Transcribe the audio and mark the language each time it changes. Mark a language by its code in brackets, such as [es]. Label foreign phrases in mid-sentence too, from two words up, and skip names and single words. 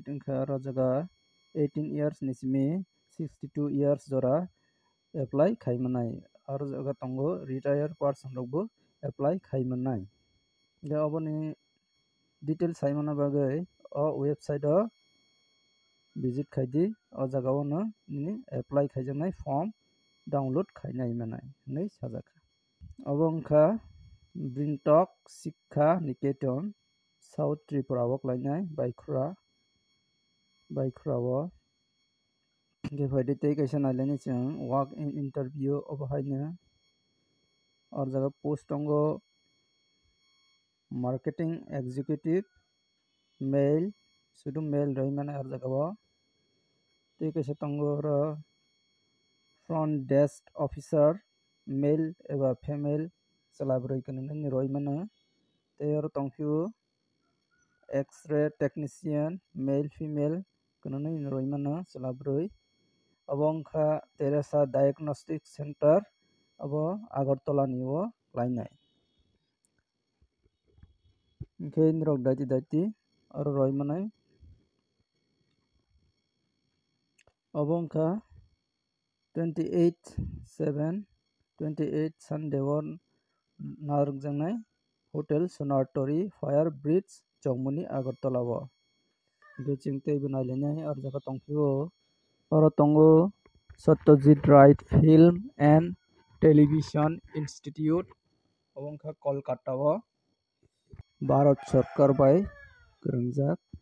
[trp] wngkha aro jaga 18 years ni simi 62 years jora apply khaimanai aro jaga tongo [en] retire person [trp] rokbo apply khaimanai oboni details saimana bagui o website o visit khaidi o jaga o no nini apply khaijaknai [en] form download [trp] khainai manai nei sajak abo wngkha Bringtok Shikha Niketan South Tripura o klainai Baikhura o gefaidi tei kaisa nailaini chwng [en] walk in interview [trp] obo haino or jaga post tongo [en] marketing executive [trp] mail sudu mail roi mane or jaga o tei kaisa tongo ro [en] front desk officer male [trp] eba female chalabroi kanani roi mano tei aro tongphio [en] x-ray technician male female [trp] kanani roi mano chalabroi abo wngkha Teresa diagnostic center abo Agartala ni o klainai hingke norok daiti aro roi manai abo wngkha 28 Sunday o narokjaknai Hotel Sonartori Fire Bridge Chowmuni Agartala o geching tei bo nailainai or jaga tongphio oro tongo Satyajit Ray Film and Television Institute abo wngkha Kolkata o Bharat Sarkar bai kwringjak